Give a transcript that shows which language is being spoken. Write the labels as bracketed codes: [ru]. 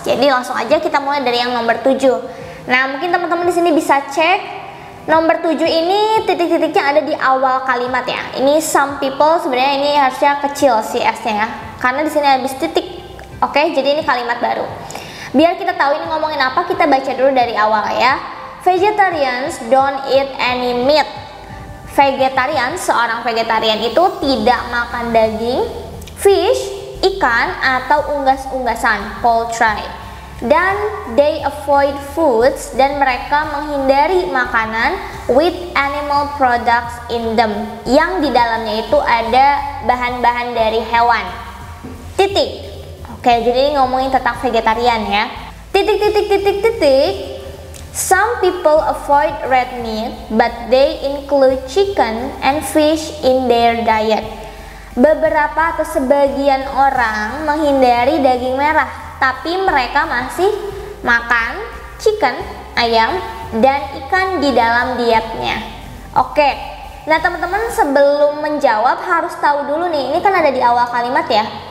[id] Jadi langsung aja kita mulai dari yang nomor 7. Nah, mungkin teman-teman di sini bisa cek nomor 7 ini titik-titiknya ada di awal kalimat ya. Ini [en] some people, [id] sebenarnya ini harusnya kecil sih S-nya ya. Karena di sini habis titik. Oke, jadi ini kalimat baru. Biar kita tahu ini ngomongin apa, kita baca dulu dari awal ya. [en] Vegetarians don't eat any meat. [id] Vegetarian, seorang vegetarian itu tidak makan daging, fish, ikan, atau unggas-unggasan, poultry. Dan [en] they avoid foods, [id] dan mereka menghindari makanan [en] with animal products in them, [id] yang di dalamnya itu ada bahan-bahan dari hewan. Titik. Oke, jadi ngomongin tentang vegetarian ya. Titik. [en] Some people avoid red meat, but they include chicken and fish in their diet. [id] Beberapa atau sebagian orang menghindari daging merah, tapi mereka masih makan chicken, ayam, dan ikan di dalam dietnya. Oke, nah teman-teman sebelum menjawab harus tahu dulu nih, ini kan ada di awal kalimat ya.